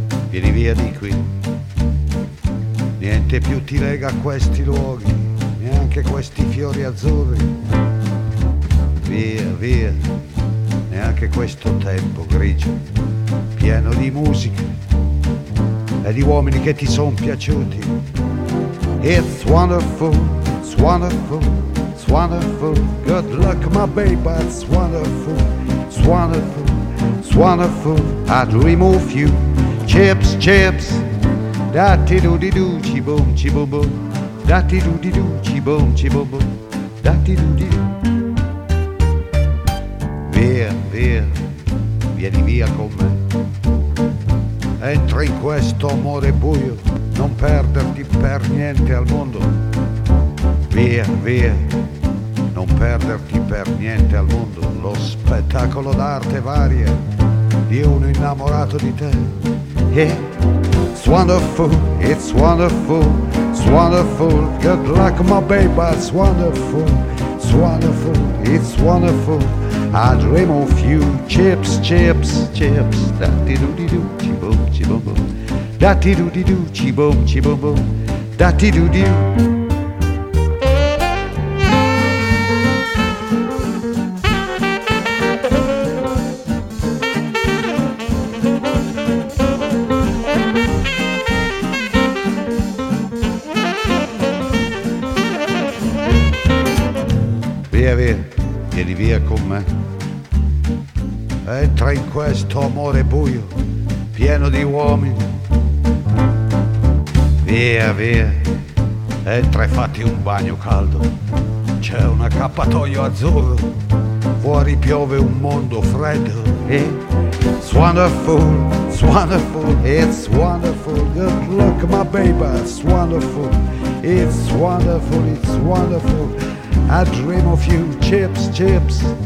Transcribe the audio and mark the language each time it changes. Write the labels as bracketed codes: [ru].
[it] Vieni via di qui, niente più ti lega a questi luoghi, neanche questi fiori azzurri. Via, via, neanche questo tempo grigio, pieno di musica e di uomini che ti son piaciuti. [en] It's wonderful, it's wonderful, it's wonderful, good luck my baby, it's wonderful, it's wonderful, it's wonderful, I'd remove you. Chips, chips, dati do di do, ci boom, ci boom boom, dati do di do, ci boom, ci boom boom, dati do di do. [it] Via, via, vieni via con me. Entra in questo amore buio, non perderti per niente al mondo. Via, via, non perderti per niente al mondo. Lo spettacolo d'arte varia di uno innamorato di te. [en] Yeah. It's wonderful, it's wonderful, it's wonderful, good luck my baby, it's wonderful, it's wonderful, it's wonderful, I dream of you. Chips, chips, chips, da-di-do-di-doo, chi-boom, chi-boom-boom, da-di-do-di-doo, chi-boom, chi-boom-boom, da-di-do-di-doo. Thank you. [it] vieni via con me. Entra in questo amore buio, pieno di uomini. Via, via, entra e fatti un bagno caldo. C'è un accappatoio azzurro, fuori piove un mondo freddo. [en] It's wonderful, it's wonderful, it's wonderful. Good luck, my baby, it's wonderful. It's wonderful, it's wonderful. I dream of you, chips, chips.